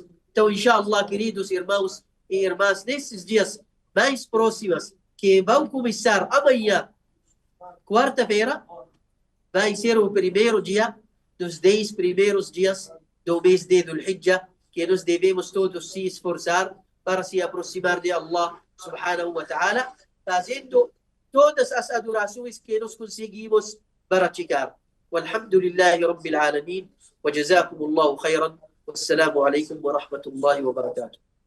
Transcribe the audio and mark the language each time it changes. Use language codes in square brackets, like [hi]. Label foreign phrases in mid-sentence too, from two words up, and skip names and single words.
[pt] Então, inshallah, queridos irmãos e irmãs, nesses dias mais próximos, que vão começar amanhã, quarta-feira, vai ser o primeiro dia dos 10 primeiros dias do mês de Dhul-Hijjah, que nós devemos todos se esforçar para se aproximar de [ar] الله سبحانه وتعالى, [pt] fazendo todas as adorações que nós conseguimos praticar. [ar] والحمد لله رب العالمين وجزاكم الله خيرا والسلام عليكم ورحمة الله وبركاته.